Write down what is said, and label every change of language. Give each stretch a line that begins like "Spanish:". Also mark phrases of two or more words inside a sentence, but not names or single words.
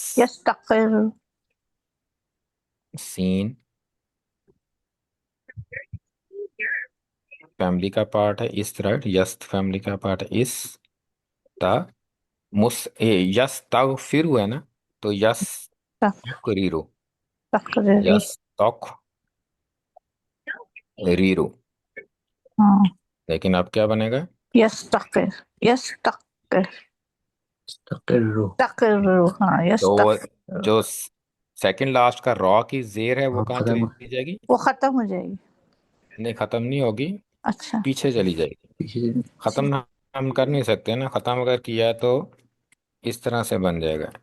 Urdu: یستقر سین فیملی کا پارٹ ہے.
English: is right.
Urdu: یست فیملی کا پارٹ ہے. اس تا یس تغفر ہے نا. تو یس تقریرو. تقریر یس تق ریرو. ہاں لیکن اب کیا بنے گا؟ یستقر یستقر استقروا. تقر ہاں تو وہ یستقر جو
English: second last
Urdu: کا را کی زیر ہے وہ کہاں ختم. چلی جائے گی؟ وہ ختم ہو جائے گی. نہیں ختم نہیں ہوگی، اچھا پیچھے چلی جائے گی. پیچھے. ختم ہم کر نہیں سکتے نا. ختم اگر کیا تو اس طرح سے بن جائے گا.